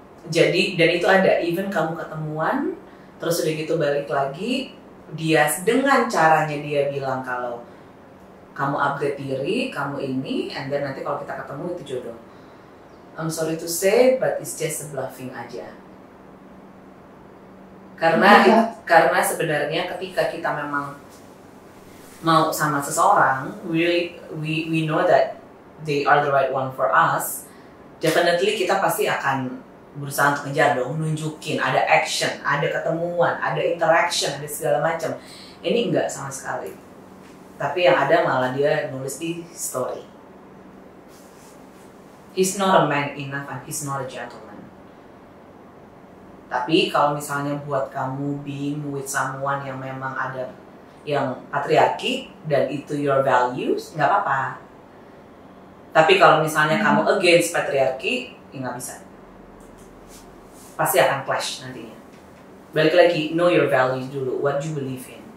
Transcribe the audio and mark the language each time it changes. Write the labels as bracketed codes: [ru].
[id] Jadi, dan itu ada, even kamu ketemuan, terus udah gitu balik lagi, dia dengan caranya dia bilang kalau kamu upgrade diri, kamu ini, and then nanti kalau kita ketemu itu jodoh. [en] I'm sorry to say, but it's just a bluffing aja. [id] Karena sebenarnya ketika kita memang mau sama seseorang, [en] we know that they are the right one for us, [id] definitely kita pasti akan berusaha untuk ngejar dong, nunjukin, ada action, ada ketemuan, ada interaction, ada segala macam. Ini enggak sama sekali. Tapi yang ada malah dia nulis di story. [en] He's not a man enough and he's not a gentleman. [id] Tapi kalau misalnya buat kamu being with someone yang memang ada yang patriarki dan itu your values, nggak apa-apa. Tapi kalau misalnya kamu against patriarki, ya nggak bisa. Pasti akan clash nantinya. Balik lagi, [en] know your values dulu. What you believe in.